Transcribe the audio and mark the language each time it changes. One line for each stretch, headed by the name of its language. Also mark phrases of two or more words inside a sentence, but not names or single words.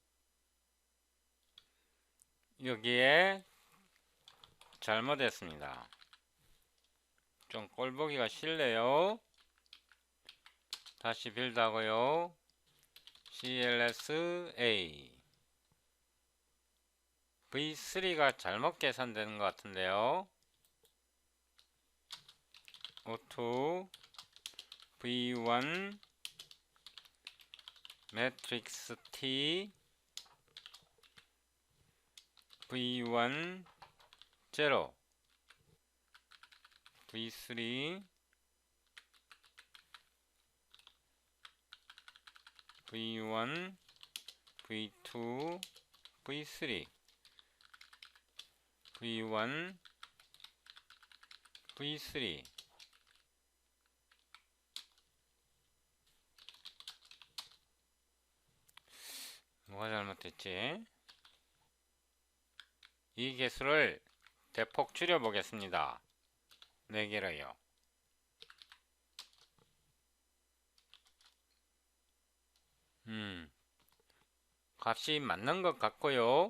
Korean: 여기에 잘못했습니다. 좀 꼴보기가 싫네요. 다시 빌드 하고요. CLSA V3가 잘못 계산되는 것 같은데요. O2 V1 matrix T V1 0 V3 V1 V2 V3 V1 V3 뭐가 잘못됐지? 이 개수를 대폭 줄여 보겠습니다. 4개로요. 값이 맞는 것 같고요.